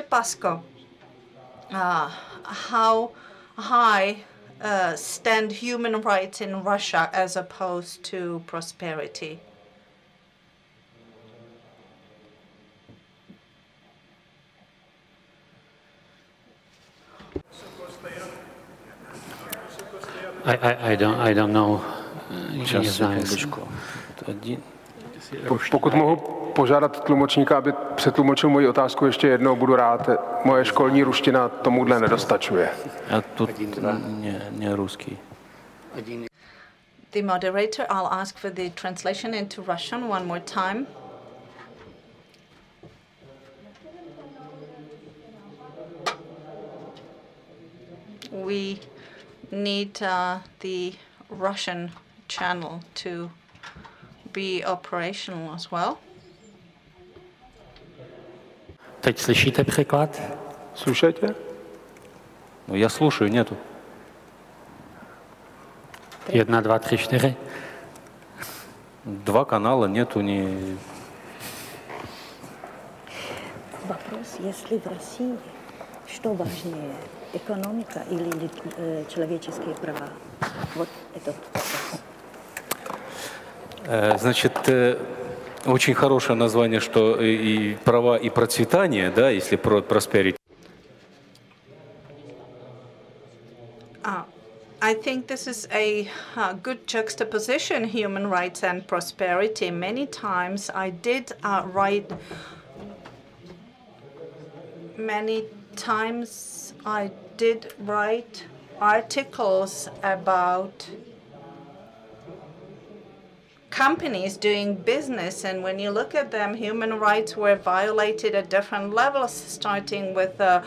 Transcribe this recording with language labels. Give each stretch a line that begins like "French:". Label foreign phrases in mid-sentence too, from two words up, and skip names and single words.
English: Pasko, how high stand human rights in Russia as opposed to prosperity? I don't know.
Czech: Pokud mohu požádat tlumočníka, aby přetlumočil moji otázku ještě jednou, budu rád. Moje školní ruština tomuhle nedostačuje.
Russian: A тут не русский.
English: The moderator, I'll ask for the translation into Russian one more time. We need the Russian channel to be operational as well.
Czech: Teď slyšíte překlad? Slyšíte? No, já
Russian: слушаю, нету. 1, 2, 3, 4. Два канала, нету ни... Вопрос, если в России, что важнее, экономика или человеческие права? Вот этот вопрос. Значит, очень хорошее название, что и права, и процветание, да, если про prosperity.
English: I think this is a good juxtaposition, human rights and prosperity. Many times I did write articles about companies doing business, and when you look at them, human rights were violated at different levels, starting with